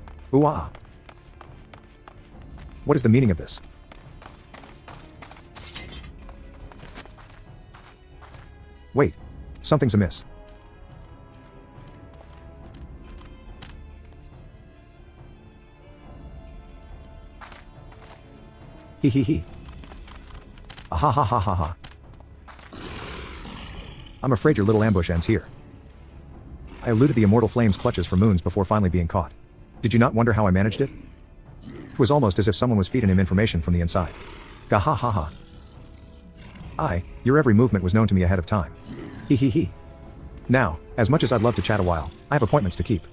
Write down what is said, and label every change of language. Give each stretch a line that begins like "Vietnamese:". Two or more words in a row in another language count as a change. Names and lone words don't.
English: Ooh ah. What is the meaning of this? Wait. Something's amiss. Hee hee hee. Ah ha ha ha ha ha. I'm afraid your little ambush ends here. I eluded the immortal flame's clutches for moons before finally being caught. Did you not wonder how I managed it? It was almost as if someone was feeding him information from the inside. Ga ha ha ha. Your every movement was known to me ahead of time. Hee hee hee. Now, as much as I'd love to chat a while, I have appointments to keep.